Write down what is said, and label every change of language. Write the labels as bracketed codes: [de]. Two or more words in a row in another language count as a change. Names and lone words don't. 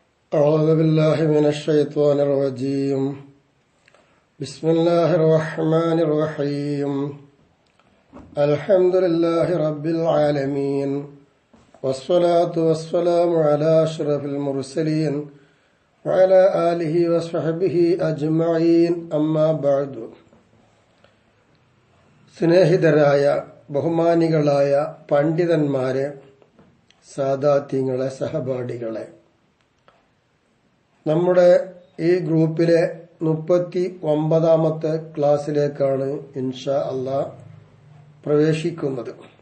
[ar] أعوذ بالله من الشيطان الرجيم بسم الله الرحمن الرحيم الحمد لله رب العالمين والصلاة والسلام على أشرف المرسلين وعلى آله وصحبه أجمعين أما بعد [ml] സ്നേഹിതരായ ബഹുമാനികളായ പണ്ഡിതന്മാരെ, സാദാത്യങ്ങളെ, സഹപാഠികളെ, നമ്മുടെ ഈ ഗ്രൂപ്പിലെ 39ാമത്തെ ക്ലാസ്സിലേക്കാണ് [ar] إن شاء الله [ml] പ്രവേശിക്കുന്നത്.